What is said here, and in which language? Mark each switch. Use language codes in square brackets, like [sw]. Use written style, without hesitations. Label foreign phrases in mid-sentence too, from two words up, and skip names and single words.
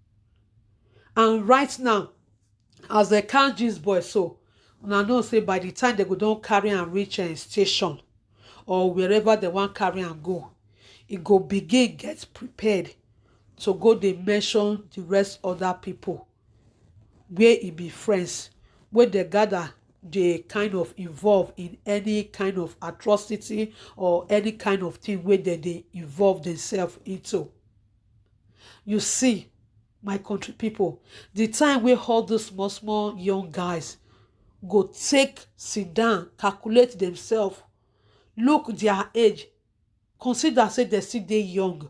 [pcm] And right now, as they catch this boy, so una know say by the time they go don carry am reach station or wherever they want carry am go, e go begin get prepared to go dey mention the rest other people where e be friends, where they gather, they kind of involve in any kind of atrocity or any kind of thing where they involve themselves into. You see, my country people, the time where all those small young guys go take sit down, calculate themselves, look their age, consider say they still dey young.